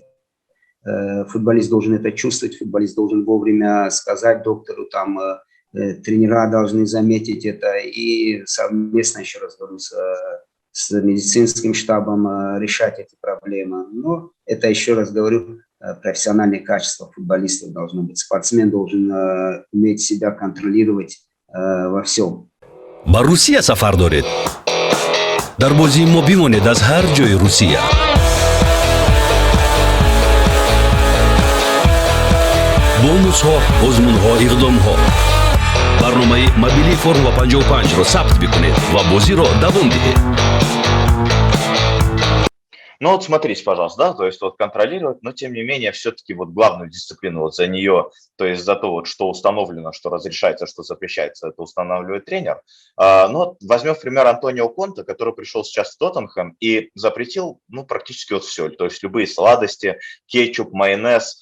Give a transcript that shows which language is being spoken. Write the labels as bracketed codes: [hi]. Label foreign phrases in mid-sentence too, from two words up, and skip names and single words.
[ru] Футболист должен это чувствовать, футболист должен вовремя сказать доктору, там, тренера должны заметить это и совместно, еще раз говорю, с медицинским штабом решать эти проблемы. Но это, еще раз говорю, профессиональные качества футболиста должно быть. Спортсмен должен уметь себя контролировать во всем. [tg] ба Русия сафар доред. дар бозии мо бимонед аз ҳар ҷои Русия. бонусҳо, озмунҳо, иқдомҳо. барномаи мобилии формула 55-ро сабт бикунед ва бозиро давом диҳед. [ru] Ну вот смотрите, пожалуйста, да, то есть вот контролировать, но тем не менее все-таки вот главную дисциплину вот за нее, то есть за то вот, что установлено, что разрешается, что запрещается, это устанавливает тренер. Ну вот возьмем в пример Антонио Конте, который пришел сейчас в Тоттенхэм и запретил, ну, практически вот все, то есть любые сладости, кетчуп, майонез.